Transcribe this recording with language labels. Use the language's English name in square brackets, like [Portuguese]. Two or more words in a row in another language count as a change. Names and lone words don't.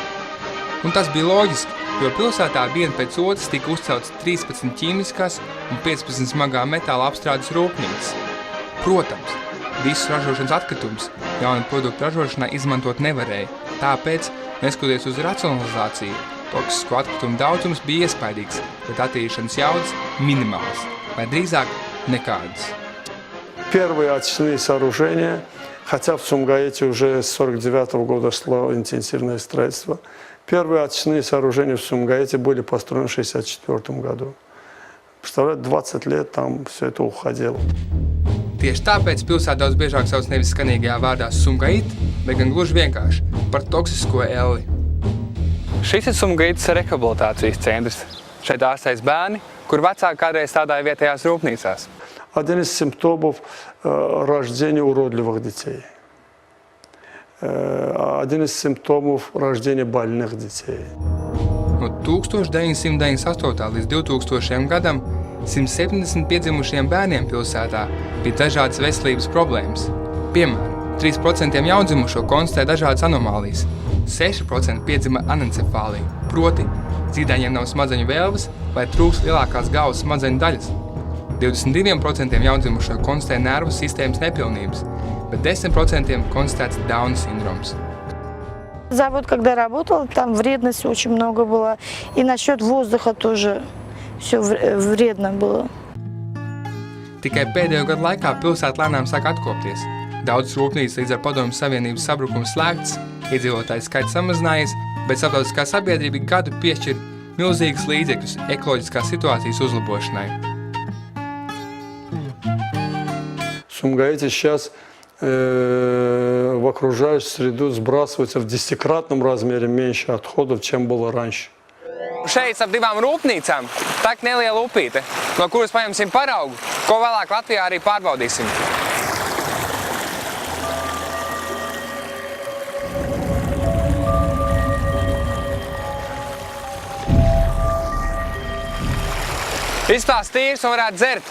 [Latvian] Un tas bija loģiski, jo pilsētā viena pēc otras tika uzceltas 13 ķīmiskās un 15 smagā metāla apstrādes rūpnīcas. Protams, visus ražošanas atkritumus jaunu produktu ražošanai izmantot nevarēja, tāpēc, neskatoties uz racionalizāciju, toksisko atkritumu daudzums bija iespaidīgs, bet attīrīšanas jaudas minimāls, vai drīzāk nekādas. [Russian] Первые очистные сооружения, хотя в Сумгаите уже с 1949 года шло интенсивное строительство, первые очистные сооружения в Сумгаите были построены в 1964 году. Представляете, 20 лет там все это уходило. [Latvian] Tieši tāpēc pilsēta daudz biežāk sauc nevis skanīgajā vārdā Sumgait, bet gan gluži vienkārši par toksisko elli. Šis ir Sumgaitas rehabilitācijas centrs. Šeit ārstējas bērni, kur vecāki kādreiz strādāja vietējās rūpnīcās. [Russian] Один из симптомов рождения уродливых детей. Один из симптомов рождения больных детей. [Latvian] No 1998. līdz 2000. gadam 170 piedzimušiem bērniem pilsētā bija dažādas veselības problēmas. Piemēram, 3% jaundzimušo konstatē dažādas anomālijas. 6% piedzima anencefāliju, proti zīdaiņiem nav smadzeņu vēlves vai trūkst lielākās galvas smadzeņu daļas. 22% jaundzimušo konstatē nervu sistēmas nepilnības, bet 10% konstatēts Dauna sindroms. [Russian] Завод, когда работал, там вредности очень много было. И насчет воздуха тоже все вредно было. [Latvian] Tikai pēdējo gadu laikā pilsēta lēnām sāk atkopties. Daudz rūpnīcas līdz ar Padomju Savienības sabrukumu slēgts, iedzīvotāju skaits samazinājies, bet starptautiskā sabiedrība gadu piešķir milzīgas līdzekļus ekoloģiskās situācijas uzlabošanai. [Russian] В Сумгаите сейчас в окружающую среду сбрасывается в 10-кратном размере меньше отходов, чем было раньше. [Latvian] Šeit ap divām rūpnīcām tek neliela upīte, no kuras paņemsim paraugu, ko vēlāk Latvijā arī pārbaudīsim. Izstās tīrs un varētu dzert.